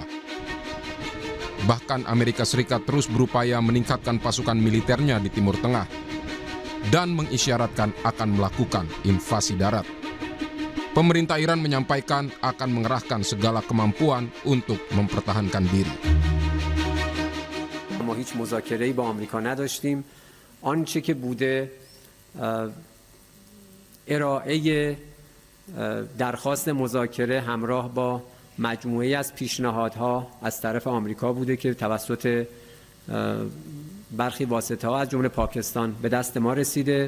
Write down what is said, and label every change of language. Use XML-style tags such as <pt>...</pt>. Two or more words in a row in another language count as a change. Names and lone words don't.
<id>Bahkan Amerika Serikat terus berupaya meningkatkan pasukan militernya di Timur Tengah dan mengisyaratkan akan melakukan invasi darat. Pemerintah Iran menyampaikan akan mengerahkan segala kemampuan untuk mempertahankan diri.</id> <fa>ما هیچ مذاکره‌ای با آمریکا نداشتیم. آنچه که بوده ارائه درخواست مذاکره همراه با مجموعه‌ای از پیشنهادها از طرف آمریکا بوده که توسط برخی واسطه‌ها از جمله پاکستان به دست ما رسیده.</fa>